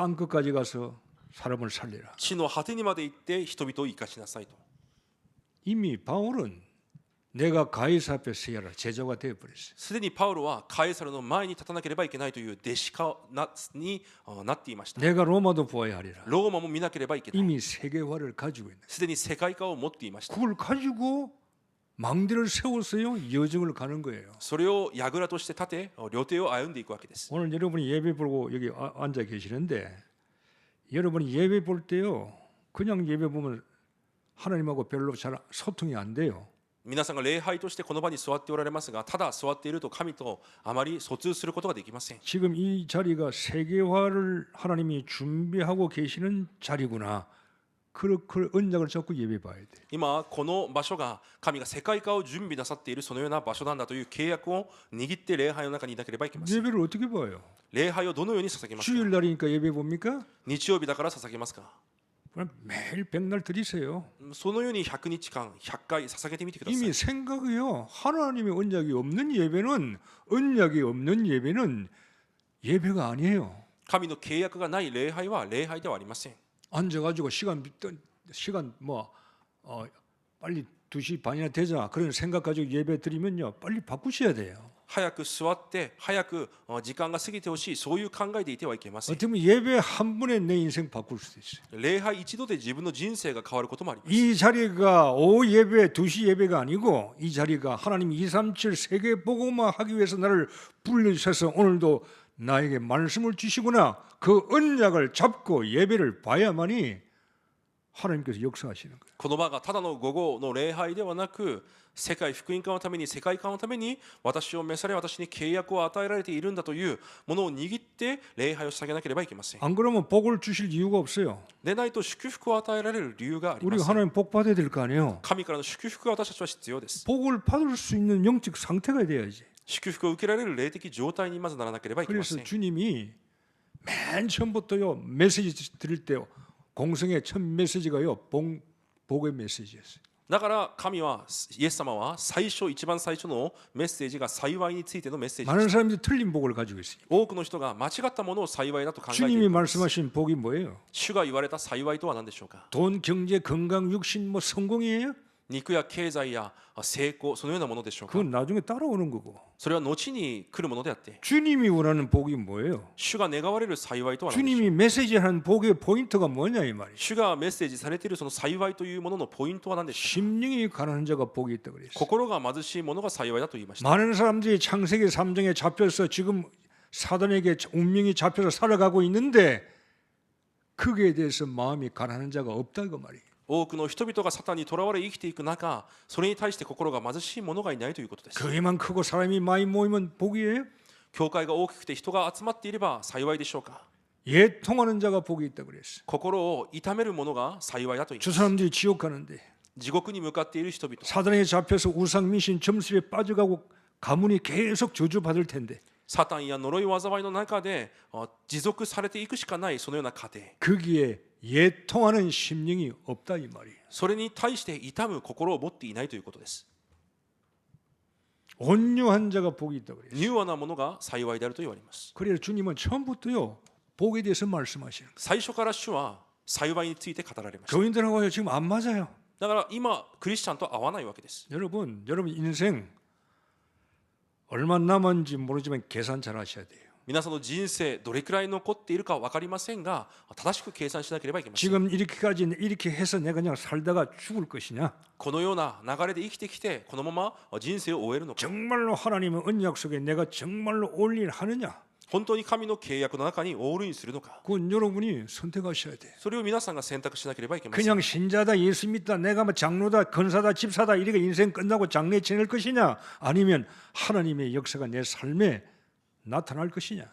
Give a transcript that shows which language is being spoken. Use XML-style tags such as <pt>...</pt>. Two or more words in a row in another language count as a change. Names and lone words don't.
<ko>땅 끝까지 가서 사람을 살리라.</ko> <ja>地の果てにまで行って人々を生かしなさいと。</ja> <ko>이미 바울은 내가 가이사 앞에 서야 하라 제자가 되어 버렸어요.</ko> <ja>すでにパウロはカエサルの前に立たなければいけないという弟子化になっていました。</ja> <ko>내가 로마도 보아야 하리라.</ko> <ja>ローマも見なければいけない。</ja> <ko>이미 세계화를 가지고 있는.</ko> <ja>すでに世界化を持っていました。</ja> <ko>그걸 가지고 망대를 세워서요 여정을 가는 거예요.</ko> <ja>それを櫓として立て、旅程を歩んでいくわけです。</ja> <ko>오늘 여러분이 예배 보고 여기 앉아 계시는데 여러분이 예배 볼 때요 그냥 예배 보면 하나님하고 별로 잘 소통이 안 돼요.</ko> <ja>皆さんが礼拝としてこの場に座っておられますが、ただ座っていると神とあまり疎通することができません。</ja> <ko>지금 이 자리가 세계화를 하나님이 준비하고 계시는 자리구나. 그 언약을 잡고 예배 봐야 돼.</ko> <ja>今この場所が神が世界化を準備なさっているそのような場所なんだという契約を握って礼拝の中にいなければいけません。</ja> <ko>예배를 어떻게 봐요?</ko> <ja>礼拝をどのように捧げますか。</ja> <ko>주일날이니까 예배 봅니까?</ko> <ja>日曜日だから捧げますか。</ja> <ko>그럼 매일 백날 드리세요.</ko> <ja>そのように100日間100回捧げてみてください。</ja> <ko>이미 생각이요. 하나님의 언약이 없는 예배는 언약이 없는 예배는 예배가 아니에요.</ko> <ja>神の契約がない礼拝は礼拝ではありません。</ja> <ko>앉아가지고 시간 빨리 2시 반이나 되자 그런 생각 가지고 예배 드리면요 빨리 바꾸셔야 돼요.</ko> <ja>早く座って早く時間が過ぎてほしい、そういう考えでいてはいけません。</ja> <ko>어떻게 보면 예배 한 번에 내 인생 바꿀 수도 있어요.</ko> <ja>礼拝一度で自分の人生が変わることもあります。</ja> <ko>이 자리가 오후 예배 2시 예배가 아니고 이 자리가 하나님 237 세계 복음화 하기 위해서 나를 불러주셔서 오늘도 나에게 말씀을 주시구나 그 언약을 잡고 예배를 봐야만이 하나님께서 역사하시는 거예요.</ko> <ja>この場がただの午後の礼拝ではなく、世界福音化のために世界観のために私を召され私に契約を与えられているんだというものを握って礼拝を捧げなければいけません。</ja> <ko>안 그러면 복을 주실 이유가 없어요.</ko> <ja>でないと祝福を与えられる理由がありま</ja> <ko>우리가</ko> <ja>せん。</ja> <ko>하나님 복 받아야 될 거 아니에요.</ko> <ja>神からの祝福が私たちは必要です。</ja> <ko>복을 받을 수 있는 영적 상태가 돼야지.</ko> <ja>祝福を受けられる霊的状態にまずならなければいけませ</ja> <ko>그래서</ko> <ja>ん。</ja> <ko>주님이 맨 처음부터요 메시지 드릴 때요 공성의 첫 메시지가요 복의 메시지였어요.</ko> <ja>だから神はイエス様は一番最初のメッセージが幸いについてのメッセージで</ja> <ko>많은</ko> <ja>した。</ja> <ko>사람들이 틀린 복을 가지고 있어요.</ko> <ja>多くの人が間違ったものを幸いだと考えてい</ja> <ko>주님이</ko> <ja>る。</ja> <ko>말씀하신 복이 뭐예요?</ko> <ja>主が言われた幸いとは何でしょうか。</ja> <ko>돈, 경제, 건강, 육신, 뭐 성공이에요?</ko> <ja>肉や経済や成功、そのようなものでしょうか。</ja> <ko>그건 나중에 따라오는 거고.</ko> <ja>それは後に来るものであって、</ja> <ko>주님이 원하는 복이 뭐예요?</ko> <ja>主が願われる幸いとは何でしょう。</ja> <ko>주님이 메시지하는 복의 포인트가 뭐냐 이 말이에요.</ko> <ja>主がメッセージされているその幸いというもののポイントは何でしょうか。</ja> <ko>심령이 가난한 자가 복이 있다 그랬어요.</ko> <ja>心が貧しいものが幸いだと言いました。</ja> <ko>많은 사람들이 창세기 3장에 잡혀서 지금 사단에게 운명이 잡혀서 살아가고 있는데 거기에 대해서 마음이 가난한 자가 없다 그 말이에요.</ko> <ja>多くの人々がサタンにとらわれ生きていく中、それに対して心が貧しい者がいないということです。</ja> <ko>교회만 크고 사람이 많이 모이면 복이에요?</ko> <ja>教会が大きくて人が集まっていれば幸いでしょうか。</ja> <ko>예통하는 자가 복이 있다 그랬어요.</ko> <ja>心を痛める者が幸いだと言い</ja> <ko>저</ko> <ja>ます。</ja> <ko>사람들이 지옥 가는데</ko> <ja>地獄に向かっている人々、</ja> <ko>사단에게 잡혀서 우상 미신 점습에 빠져가고 가문이 계속 저주받을 텐데</ko> <ja>サタンや呪い災いの中で持続されていくしかないそのような過程、</ja> <ko>거기에 예통하는 심령이 없다 이 말이에요.</ko> <ja>それに対して痛む心を持っていないということです。</ja> <ko>온유한 자가 복이 있다 그랬어요.</ko> <ja>柔和なものが幸いであると言われます。</ja> <ko>그래서 주님은 처음부터요 복에 대해서 말씀하시는 거예요.</ko> <ja>最初から主は幸いについて語られました。</ja> <ko>교인들하고요 지금 안 맞아요.</ko> <ja>だから今クリスチャンと合わないわけです。</ja> <ko>여러분 인생 얼마 남았는지 모르지만 계산 잘 하셔야 돼요.</ko> <ja>皆さんの人生どれくらい残っているか分かりませんが、正しく計算しなければいけません。</ja> <ko>지금 이렇게까지 이렇게 해서 내가 그냥 살다가 죽을 것이냐?</ko> <ja>このような流れで生きてきてこのまま人生を終えるのか。</ja> <ko>정말로 하나님의 언약 속에 내가 정말로 올 일 하느냐?</ko> <ja>本当に神の契約の中にオールインするのか。</ja> <ko>그건 여러분이 선택하셔야 돼요.</ko> <ja>それを皆さんが選択しなければいけません。</ja> <ko>그냥 신자다 예수 믿다 내가 뭐 장로다 권사다 집사다 이렇게 인생 끝나고 장래 지낼 것이냐? 아니면 하나님의 역사가 내 삶에 나타날 것이냐?</ko>